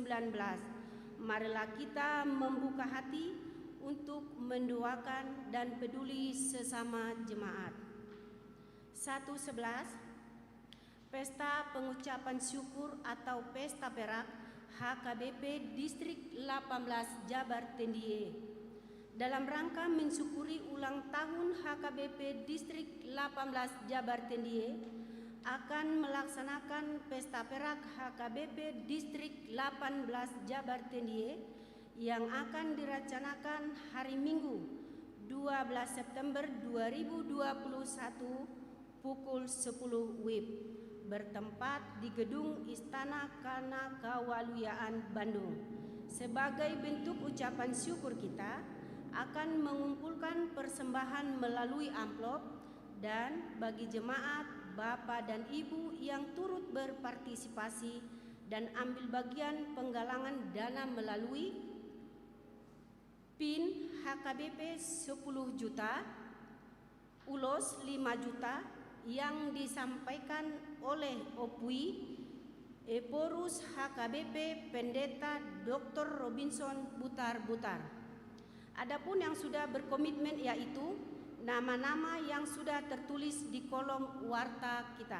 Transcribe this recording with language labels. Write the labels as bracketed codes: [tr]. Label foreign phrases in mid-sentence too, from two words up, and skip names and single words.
[id] Marilah kita membuka hati untuk mendoakan dan peduli sesama jemaat. 111. Pesta pengucapan syukur atau Pesta Perak HKBP Distrik 18 Jabar Tendiye. Dalam rangka mensyukuri ulang tahun HKBP Distrik 18 Jabar Tendiye, akan melaksanakan Pesta Perak HKBP Distrik 18 Jabar Tendiye yang akan direncanakan hari Minggu 12 September 2021 pukul 10 WIB bertempat di Gedung Istana Kanakawaluyaan Bandung. Sebagai bentuk ucapan syukur kita akan mengumpulkan persembahan melalui amplop, dan bagi jemaat, bapak dan ibu yang turut berpartisipasi dan ambil bagian penggalangan dana melalui PIN HKBP 10 juta, ulos 5 juta yang disampaikan oleh OPWI Eporus HKBP Pendeta Dr. Robinson Butar-Butar. Adapun yang sudah berkomitmen yaitu nama-nama yang sudah tertulis di kolom warta kita.